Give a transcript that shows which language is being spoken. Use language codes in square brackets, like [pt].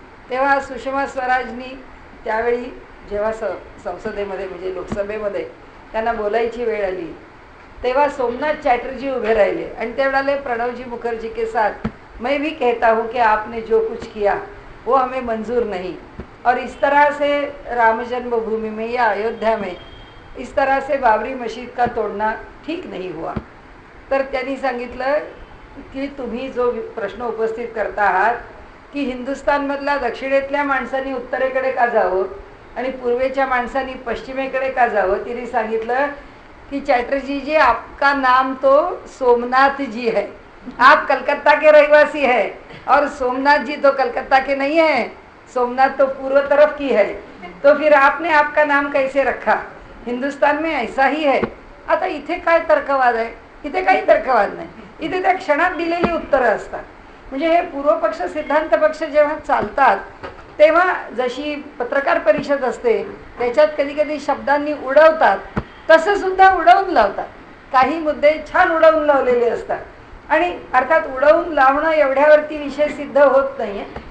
[mr] तेव्हा सुषमा स्वराजनी त्यावेळी जेव्हा संसदेमध्ये म्हणजे लोकसभेमध्ये त्यांना बोलायची वेळ आली तेव्हा सोमनाथ चॅटर्जी उभे राहिले आणि ते म्हणाले [hi] प्रणवजी मुखर्जी के साथ मैं भी कहता हूँ कि आपने जो कुछ किया वो हमें मंजूर नहीं और इस तरह से राम जन्मभूमि में या अयोध्या में इस तरह से बाबरी मस्जिद का तोड़ना ठीक नहीं हुआ. [mr] तर त्यांनी सांगितलं की तुम्ही जो प्रश्न उपस्थित करता आहात की हिंदुस्थानमधल्या दक्षिणेतल्या माणसांनी उत्तरेकडे का जावं आणि पूर्वेच्या माणसांनी पश्चिमेकडे का जावं. तिने सांगितलं [hi] कि चैटर्जी जी आपका नाम तो सोमनाथ जी है, आप कलकत्ता के रहवासी है और सोमनाथ जी तो कलकत्ता के नहीं है, सोमनाथ तो पूर्व तरफ की है, तो फिर आपने आपका नाम कैसे रखा, हिंदुस्तान में ऐसा ही है. [mr] आता इथे काय तर्कवाद आहे. इथे काही तर्कवाद नाही. इथे त्या क्षणात दिलेली उत्तरं असतात. म्हणजे हे पूर्वपक्ष सिद्धांत पक्ष जेव्हा चालतात तेव्हा जशी पत्रकार परिषद असते त्याच्यात कधी कधी शब्दांनी उडवतात तसं सुद्धा उडवून लावतात. काही मुद्दे छान उडवून लावलेले असतात आणि अर्थात उडवून लावणं एवढ्यावरती विषय सिद्ध होत नाही आहे.